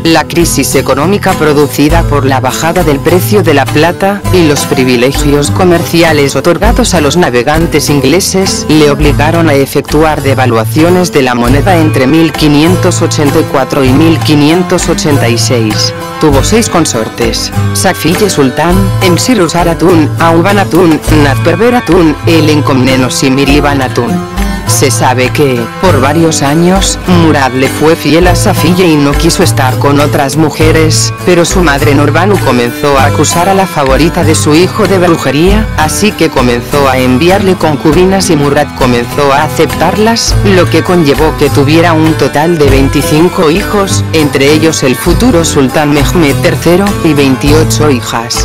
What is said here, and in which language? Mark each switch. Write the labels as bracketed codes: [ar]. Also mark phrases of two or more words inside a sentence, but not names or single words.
[es] La crisis económica producida por la bajada del precio de la plata, y los privilegios comerciales otorgados a los navegantes ingleses, le obligaron a efectuar devaluaciones de la moneda entre 1584 y 1586. Tuvo 6 consortes: Safiye Sultan, Emsirus Aratun, Auban Hatun, Natperber Hatun, Elencomnenos y Miriban Hatun. Se sabe que, por varios años, Murad le fue fiel a Safiye y no quiso estar con otras mujeres, pero su madre Nurbanu comenzó a acusar a la favorita de su hijo de brujería, así que comenzó a enviarle concubinas y Murad comenzó a aceptarlas, lo que conllevó que tuviera un total de 25 hijos, entre ellos el futuro sultán Mehmed III, y 28 hijas.